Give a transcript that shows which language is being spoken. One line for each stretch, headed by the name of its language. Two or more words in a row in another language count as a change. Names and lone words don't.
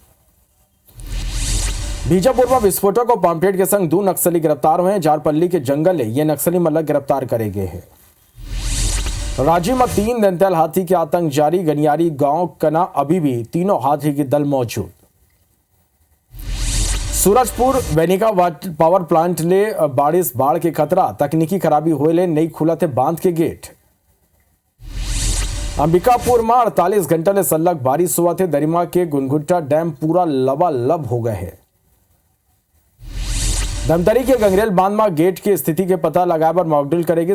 Chhattisgarhi: बीजापुर में विस्फोटक और पंपलेट के संग 2 नक्सली गिरफ्तार हुए हैं। जारपल्ली के जंगल ये नक्सली मल्लक गिरफ्तार करे गए हैं। राज्य में 3 दंतैल हाथी के आतंक जारी। गनियारी गांव कना अभी भी तीनों हाथी के दल मौजूद। सूरजपुर वेनिका पावर प्लांट ले बारिश बाढ़ के खतरा। तकनीकी खराबी होले नहीं खुला थे बांध के गेट। अंबिकापुर में 48 घंटा ले सलग बारिश हुआ थे। दरिमा के गुनगुट्टा डैम पूरा लबालब हो गए है। धमतरी के गंगरेल बांध में गेट की स्थिति के पता लगाए पर मॉकड्रिल करेगी।